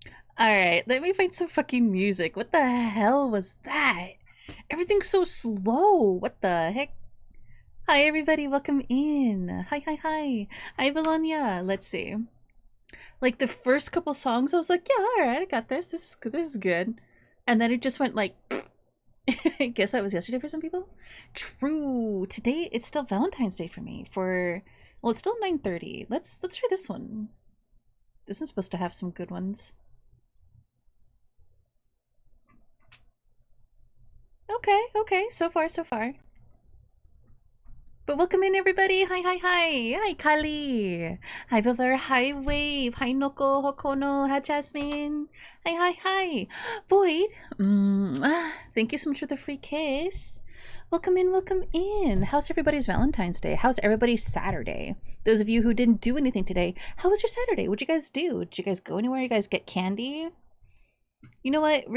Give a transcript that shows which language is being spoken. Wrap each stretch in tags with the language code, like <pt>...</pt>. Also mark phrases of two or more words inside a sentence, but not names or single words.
<en>Alright, let me find some fucking music. What the hell was that? Everything's so slow. What the heck? Hi everybody, welcome in. Hi, hi, hi. Hi Valonia. Let's see. Like the first couple songs, I was like, yeah, alright, I got this. This is good. This is good. And then it just went like I guess that was yesterday for some people. True. Today it's still Valentine's Day for me. Well, it's still 9:30. Let's try this one. This one's supposed to have some good ones. Okay, so far, so far. But welcome in, everybody. Hi, hi, hi. Hi, Kali. Hi, Villar. Hi, Wave. Hi, Noko, Hokono. Hi, Jasmine. Hi, hi, hi. Void. Thank you so much for the free kiss. Welcome in, welcome in. How's everybody's Valentine's Day? How's everybody's Saturday? Those of you who didn't do anything today, how was your Saturday? What'd you guys do? Did you guys go anywhere? You guys get candy? You know what?</en>